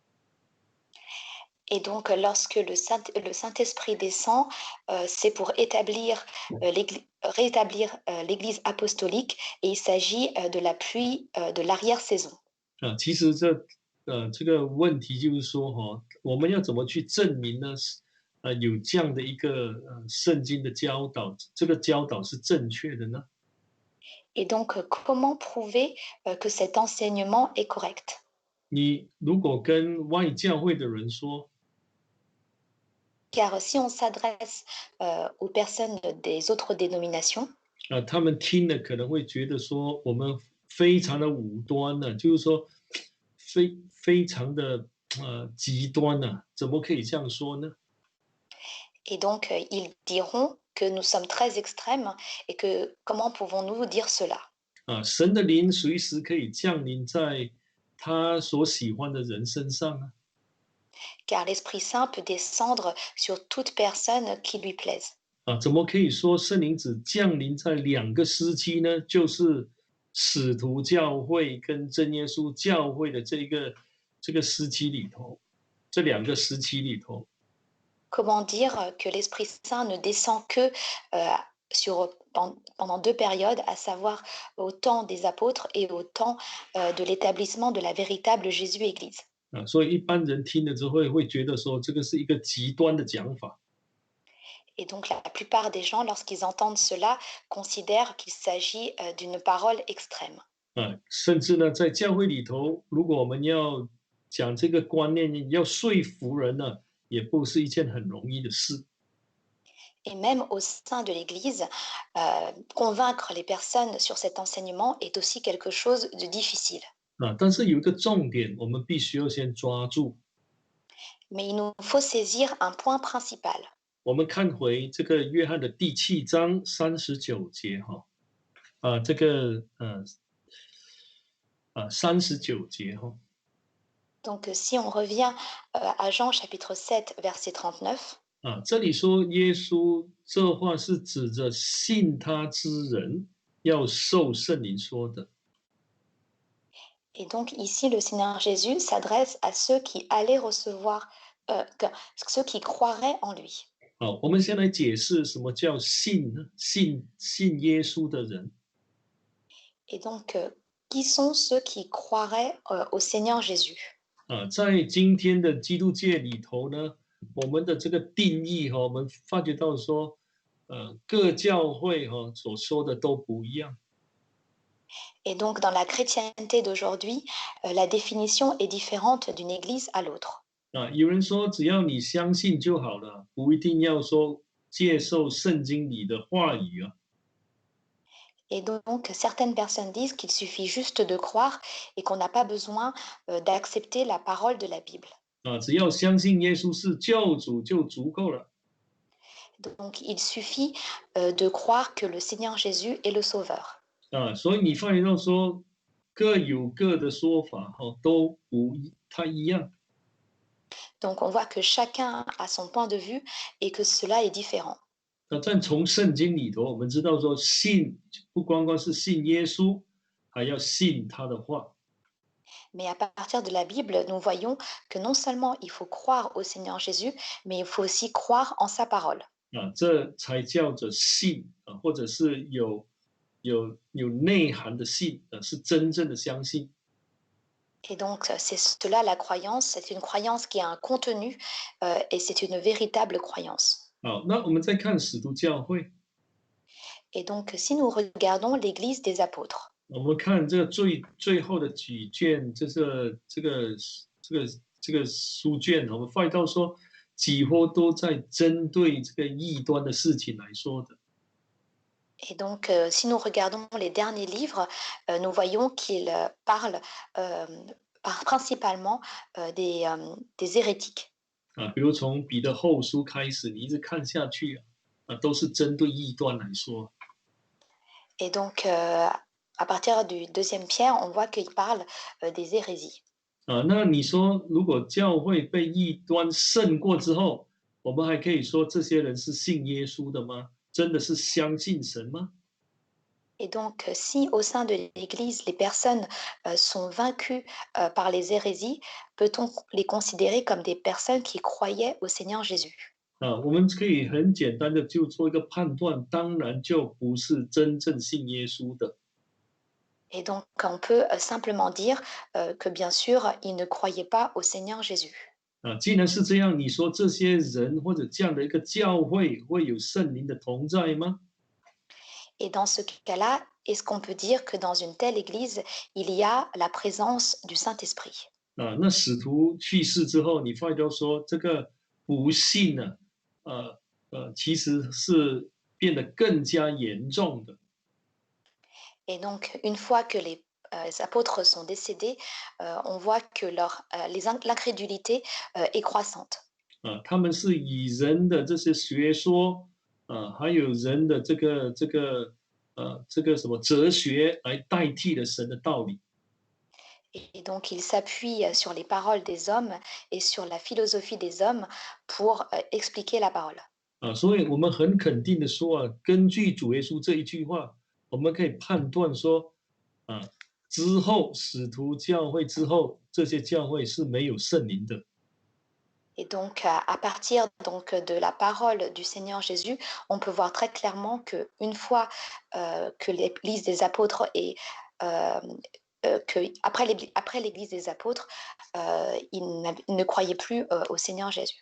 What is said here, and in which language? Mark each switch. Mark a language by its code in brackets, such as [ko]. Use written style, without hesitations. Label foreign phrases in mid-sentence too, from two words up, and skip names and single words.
[fr] et donc lorsque le Saint-Esprit descend, c'est pour rétablir l'Église apostolique et il s'agit de la pluie de l'arrière-saison. 啊。 [zh] 其实这个问题就是说哈，我们要怎么去证明呢？有这样的一个圣经的教导，这个教导是正确的呢？ [fr] Et donc, comment prouver que cet enseignement est correct? [zh] 你如果跟外教会的人说， [fr] Car si on s'adresse aux personnes des autres dénominations, [zh] 他们听了可能会觉得说我们非常的武端呢、就是说非常的极端呢、怎么可以这样说呢？ [fr] et donc ils diront que nous sommes très extrêmes et que comment pouvons-nous dire cela? [zh] 神的灵随时可以降临在他所喜欢的人身上啊。 [fr] Car l'Esprit Saint peut descendre sur toute personne qui lui plaise. [zh] 怎么可以说圣灵只降临在两个时期呢？就是使徒教会跟真耶稣教会的这个时期里头，这两个时期里头 [fr] Comment dire que l'Esprit Saint ne descend que euh, pendant deux périodes, à savoir au temps des apôtres et au temps de l'établissement de la véritable Jésus-Église. [zh] 所以一般人听了之后会觉得说这个是一个极端的讲法 [fr] Et donc la plupart des gens, lorsqu'ils entendent cela, considèrent qu'il s'agit d'une parole extrême. [zh] 甚至呢，在教会里头，如果我们要讲这个观念，要说服人呢，也不是一件很容易的事 [fr] Et même au sein de l'Église, convaincre les personnes sur cet enseignement est aussi quelque chose de difficile. [zh] 但是有一个重点，我们必须要先抓住。 [fr] Mais il nous faut saisir un point principal. [zh] 我们看回这个约翰的第7章39节哈，这个39节哈， [fr] Donc si on revient à Jean chapitre 7, verset 39, [zh] 这里说耶稣这话是指着信他之人要受圣灵说的。 [fr] et donc ici le Seigneur Jésus s'adresse à ceux qui allaient recevoir, ceux qui croiraient en lui. [zh] 好，我们先来解释什么叫信呢？信耶稣的人 [fr] Et donc, qui sont ceux qui croiraient au Seigneur Jésus? [zh] 在今天的基督界里头呢，我们的这个定义哈，我们发觉到说，各教会哈所说的都不一样。 [fr] Et donc, dans la chrétienté d'aujourd'hui, la définition est différente d'une église à l'autre. [zh] 有人说只要你相信就好了，不一定要说接受圣经里的话语啊。 [fr] Et donc, certaines personnes disent qu'il suffit juste de croire et qu'on n'a pas besoin d'accepter la parole de la Bible. [zh] 只要相信耶稣是救主就足够了。 [fr] Donc, il suffit de croire que le Seigneur Jésus est le Sauveur. [zh] 所以你发现到说各有各的说法哈，都不太一样。 [fr] Donc, on voit que chacun a son point de vue et que cela est différent. [zh] 但从圣经里头，我们知道说信不光光是信耶稣，还要信他的话。 [fr] Mais à partir de la Bible, nous voyons que non seulement il faut croire au Seigneur Jésus, mais il faut aussi croire en sa parole. [zh] 这才叫做信或者是有有内涵的信，是真正的相信。 [fr] Et donc, c'est cela la croyance, c'est une croyance qui a un contenu, et c'est une véritable croyance. [zh] 好，那我们再看使徒教会， [fr] Et donc, si nous regardons l'Église des apôtres, [zh] 我们看这个最后的几卷，这个这个书卷，我们发现到说，几乎都在针对这个异端的事情来说的。 [fr] et donc, si nous regardons les derniers livres, nous voyons qu'ils parlent principalement des hérétiques. [zh] 比如从彼得后书开始，你一直看下去都是针对异端来说。 [fr] Et donc, à partir du deuxième Pierre, on voit qu'il parle des hérésies. [zh] 那你说，如果教会被异端胜过之后，我们还可以说这些人是信耶稣的吗？真的是相信神吗？ [fr] Et donc, si au sein de l'Église, les personnes sont vaincues par les hérésies, peut-on les considérer comme des personnes qui croyaient au Seigneur Jésus? [zh] 我们可以很简单的就做一个判断，当然就不是真正信耶稣的。 [fr] Et donc, on peut simplement dire que bien sûr, ils ne croyaient pas au Seigneur Jésus. [zh] 既然是这样，你说这些人或者这样的一个教会会有圣灵的同在吗？ [fr] Et dans ce cas-là, est-ce qu'on peut dire que dans une telle Église, il y a la présence du Saint-Esprit? [zh] 那使徒去世之后，你发现到说这个不信呢，其实是变得更加严重的。 [fr] Et donc, une fois que les apôtres sont décédés, on voit que l'incrédulité est croissante. [zh] 他们是以人的这些学说还有人的这个什么哲学来代替了神的道理。 [fr] Et donc, ils s'appuient sur les paroles des hommes et sur la philosophie des hommes pour expliquer la parole. [zh] 所以我们很肯定的说根据主耶稣这一句话，我们可以判断说，之后使徒教会之后，这些教会是没有圣灵的。 [fr] Et donc, à partir donc, de la parole du Seigneur Jésus, on peut voir très clairement qu'une fois que l'Église des apôtres est, euh, après l'Église des apôtres, ils ne croyaient plus au Seigneur Jésus.